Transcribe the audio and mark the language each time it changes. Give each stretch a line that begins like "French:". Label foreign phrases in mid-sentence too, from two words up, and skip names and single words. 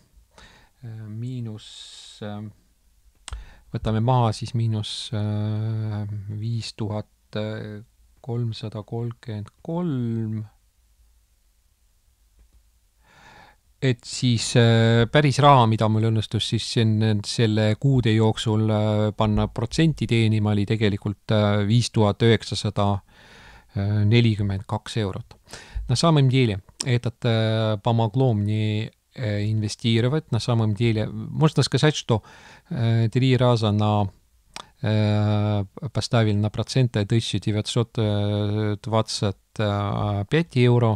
Estonian: võtame maha siis miinus 5333, et siis päris raha, mida mul õnnestus siis selle kuude jooksul panna protsenti teenima, oli tegelikult 5942 eurot.
Russian: На самом деле, этот помогло мне инвестировать. На самом деле, можно сказать, что 3 раза поставили на проценты 1925 евро.